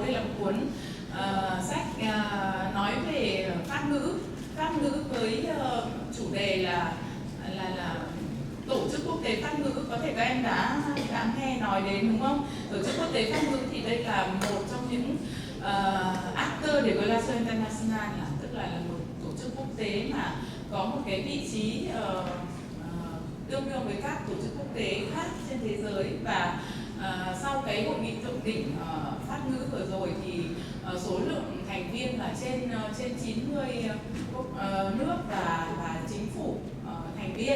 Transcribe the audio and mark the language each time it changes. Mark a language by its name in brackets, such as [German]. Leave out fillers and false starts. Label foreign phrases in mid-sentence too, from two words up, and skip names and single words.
[Vietnamese] Đây là một cuốn sách nói về Pháp ngữ với chủ đề là Tổ chức Quốc tế Pháp ngữ. Có thể các em đã nghe nói đến đúng không? Tổ chức Quốc tế Pháp ngữ thì đây là một trong những [French] acteur de relations internationales, [Vietnamese] tức là một tổ chức quốc tế mà có một cái vị trí tương đương với các tổ chức quốc tế khác trên thế giới. Và sau cái hội nghị thượng đỉnh Pháp ngữ vừa rồi thì số lượng thành viên là trên 90 nước và chính phủ thành viên.